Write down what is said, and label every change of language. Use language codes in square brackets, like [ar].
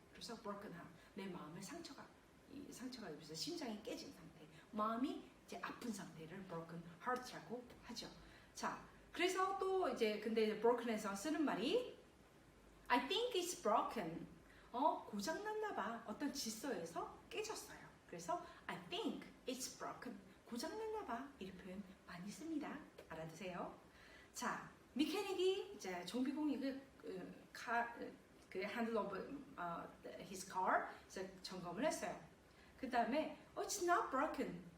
[ko] 그래서 broken heart 내 마음에 상처가 입어서 심장이 깨진 상태, 마음이 이제 아픈 상태를 broken heart라고 하죠. 자, 그래서 또 이제 근데 broken에서 쓰는 말이 [en] I think it's broken. [ko] 고장났나 봐. 어떤 질서에서 깨졌어요. 그래서 [en] I think it's broken. [ko] 고장났나 봐. 이런 표현 많이 씁니다. 알아두세요. 자, 메케닉이 이제 정비공이 그 handle of his car 점검을 했어요. 그 다음에 [en] it's not broken.